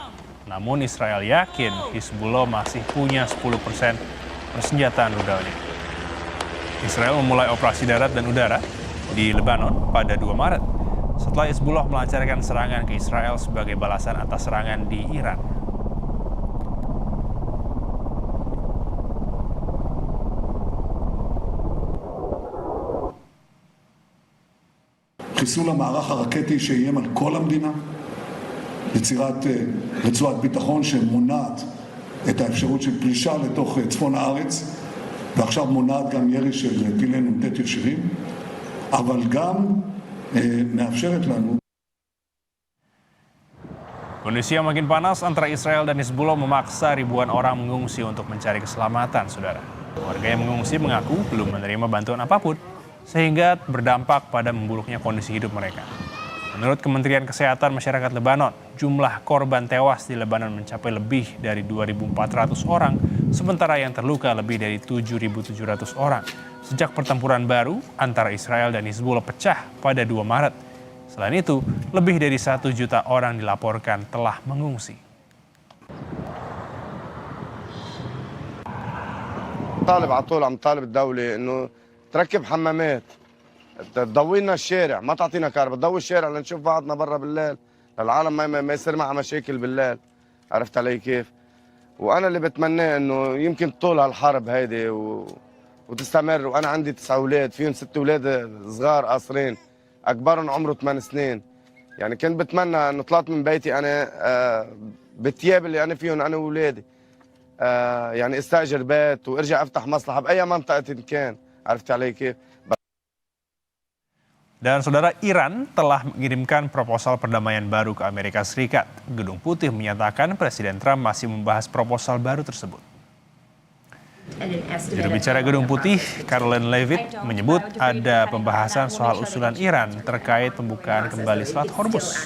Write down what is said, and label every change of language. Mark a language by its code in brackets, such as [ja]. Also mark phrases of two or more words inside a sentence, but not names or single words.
[id] Namun Israel yakin Hizbullah masih punya 10% persenjataan rudalnya. Israel memulai operasi darat dan udara di Lebanon pada 2 Maret setelah Hizbullah melancarkan serangan ke Israel sebagai balasan atas serangan di Iran. [he] חיסול המערך הרקטי שאיים על כל המדינה, יצירת רצועת ביטחון שמונעת את האפשרות של פלישה לתוך צפון הארץ, ועכשיו מונעת גם ירי של טילי נ"ט ישירים, אבל גם מאפשרת לנו. [id] Kondisi yang makin panas antara Israel dan Hizbullah memaksa ribuan orang mengungsi untuk mencari keselamatan, Saudara. Warga yang mengungsi mengaku belum menerima bantuan apapun, sehingga berdampak pada memburuknya kondisi hidup mereka. Menurut Kementerian Kesehatan Masyarakat Lebanon, jumlah korban tewas di Lebanon mencapai lebih dari 2.400 orang, sementara yang terluka lebih dari 7.700 orang. Sejak pertempuran baru antara Israel dan Hizbullah pecah pada 2 Maret. Selain itu, lebih dari 1 juta orang dilaporkan telah mengungsi. [ar] طالب على طول عم طالب الدولة انه تركب حمامات، تضوي لنا الشارع، ما تعطينا كهرباء، تضوي الشارع لنشوف بعضنا برا بالليل، للعالم ما يصير معها مشاكل بالليل. عرفت علي كيف؟ وانا اللي بتمناه انه يمكن طول هالحرب هيدي وتستمر. وانا عندي 9 اولاد، فيهم 6 اولاد صغار قاصرين، اكبرهم عمره 8 سنين. يعني كنت بتمنى انه طلعت من بيتي انا بالثياب اللي انا فيهم انا واولادي، يعني استاجر بيت وارجع افتح مصلحه باي منطقه كان. عرفت علي كيف؟ [id] Dan Saudara, Iran telah mengirimkan proposal perdamaian baru ke Amerika Serikat. Gedung Putih menyatakan Presiden Trump masih membahas proposal baru tersebut. Juru bicara Gedung Putih, Karoline Leavitt, menyebut ada pembahasan soal usulan Iran terkait pembukaan kembali Selat Hormuz.